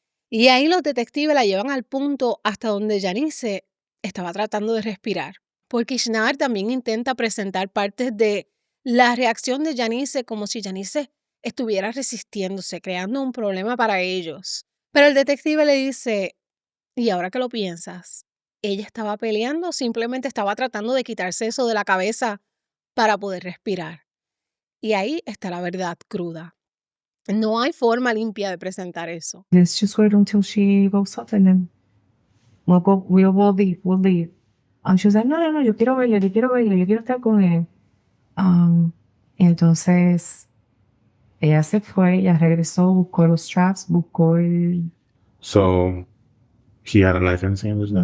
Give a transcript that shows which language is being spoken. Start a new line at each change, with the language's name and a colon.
Spanish: Y ahí los detectives la llevan al punto hasta donde Janice estaba tratando de respirar, porque Ishnar también intenta presentar partes de la reacción de Janice como si Janice estuviera resistiéndose, creando un problema para ellos. Pero el detective le dice, y ahora que lo piensas, ella estaba peleando, simplemente estaba tratando de quitarse eso de la cabeza para poder respirar. Y ahí está la verdad cruda. No hay forma limpia de presentar eso.
English: Let's just wait until she wakes up and then we'll leave. She was like,
Spanish: no, yo quiero verlo, yo quiero estar con él. Entonces, ella se fue, ella regresó, buscó los straps, buscó el
English: So he had a knife in his hand just now?